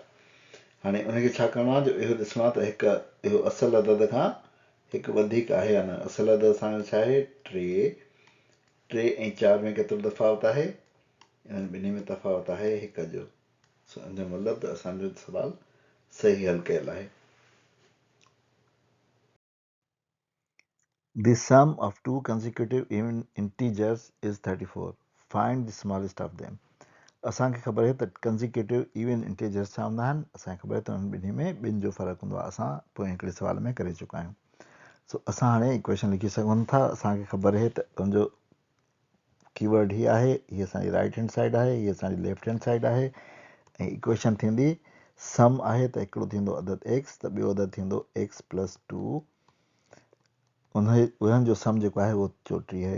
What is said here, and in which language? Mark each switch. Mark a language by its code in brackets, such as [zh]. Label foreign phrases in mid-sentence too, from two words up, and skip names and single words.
[sd] हाणे उनखे छा करिणो आहे, जो इहो ॾिसणो आहे त हिकु इहो असल अदद खां हिकु वधीक आहे या न। असल अदद असांजो छा आहे 3, 3 ऐं 4 में केतिरो तफ़ावत आहे, इन्हनि ॿिन्ही में तफ़ावत आहे 1 जो। हिन जो मतिलबु त असांजो सुवाल सही हल कयल आहे। [en] The sum of two consecutive even integers is 34. Find the smallest of them. [sd] असांखे ख़बर आहे त [en] consecutive even integers [sd] छा हूंदा आहिनि, असांखे ख़बर आहे त उन्हनि ॿिन्ही में ॿिनि जो फ़र्क़ु हूंदो आहे। असां पोइ हिकिड़े सुवाल में करे चुका आहियूं। सो असां हाणे इक्वेशन लिखी सघूं था। असांखे ख़बर आहे त उनजो कीवर्ड ही आहे, हीअ असांजी [en] right hand side [sd] आहे, हीअ असांजी [en] left hand side [sd] आहे, ऐं इक्वेशन थींदी सम आहे त हिकिड़ो थींदो अदद x, त ॿियो अदद थींदो x + 2, उन्हनि जो सम जेको आहे उहो 34 आहे।